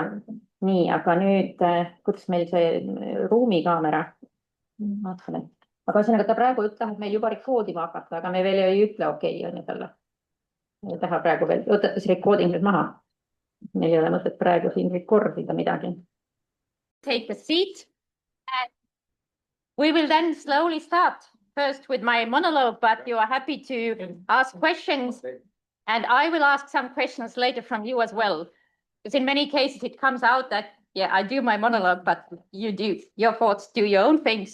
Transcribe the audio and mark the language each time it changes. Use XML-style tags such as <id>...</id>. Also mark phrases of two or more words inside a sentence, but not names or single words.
<et>Nii, aga nüüd, kuidas meil see ruumikaamera? Vaatame. Aga ühesõnaga ta praegu ütleb, et meil juba rekoodima hakata, aga me veel ei ütle okei, on ju talle. Ei taha praegu veel, võtate see recording nüüd maha. Meil ei ole mõtet praegu siin recordida midagi.</et> <en>Take a seat. We will then slowly start. First with my monologue, but you are happy to ask questions. And I will ask some questions later from you as well. Because in many cases it comes out that, yeah, I do my monologue, but you do your thoughts, do your own thing.</en>